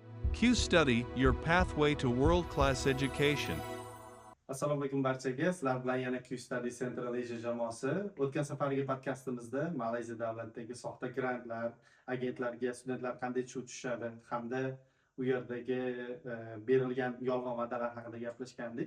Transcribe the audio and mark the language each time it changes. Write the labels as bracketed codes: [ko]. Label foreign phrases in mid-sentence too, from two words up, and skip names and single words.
[en] Q Study, your pathway to world-class education. [uz] Assalomu alaykum barchaga. Sizlar bilan yana Q Study Central Asia jamoasi. O'tgan safargi podkastimizda Malayziya davlatidagi soxta grantlar, agentlarga studentlar qanday tushishadi hamda u yerdagi berilgan yolg'on va'dalar haqida gaplashgandik.